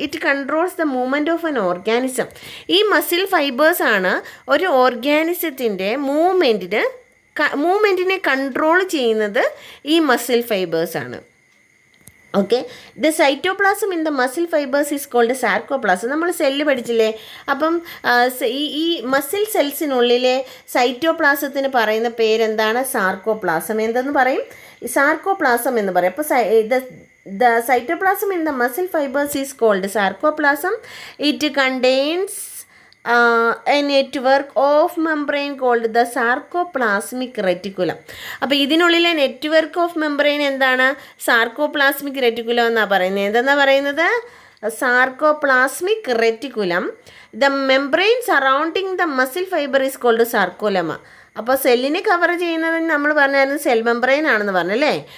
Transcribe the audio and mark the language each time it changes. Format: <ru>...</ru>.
<en>It controls the movement of an organism.</en> <ml>ഈ muscle fibres ആണ് ഒരു ഓർഗാനിസത്തിൻ്റെ മൂവ്മെൻറ്റിനെ കൺട്രോൾ ചെയ്യുന്നത്. ഈ മസിൽ ഫൈബേഴ്സ് ആണ്.</ml> <en>Okay, the cytoplasm in the muscle fibres is called sarcoplasm.</en> <ml>നമ്മൾ cell പഠിച്ചില്ലേ? അപ്പം ഈ മസിൽ സെൽസിനുള്ളിലെ സൈറ്റോപ്ലാസത്തിന് പറയുന്ന പേരെന്താണ്? സാർക്കോപ്ലാസം. എന്തെന്ന് പറയും? സാർക്കോപ്ലാസം എന്ന് പറയും. അപ്പോൾ</ml> <en>the cytoplasm in the muscle fibers is called sarcoplasm. It contains a network of membrane called the sarcoplasmic reticulum.</en> <ml>അപ്പോൾ ഇതിനുള്ളിലെ നെറ്റ്വർക്ക് ഓഫ് മെംബ്രെയിൻ എന്താണ്? സാർക്കോപ്ലാസ്മിക് റെറ്റിക്കുലം എന്നാണ് പറയുന്നത്. എന്തെന്നാണ് പറയുന്നത്?</ml> <en>Sarcoplasmic reticulum. The membrane surrounding the muscle fibre is called sarcolemma.</en> <ml>അപ്പോൾ സെല്ലിനെ cover ചെയ്യുന്നത് നമ്മൾ പറഞ്ഞായിരുന്നു സെൽ മെംബ്രെയിൻ ആണെന്ന് പറഞ്ഞല്ലേ?</ml>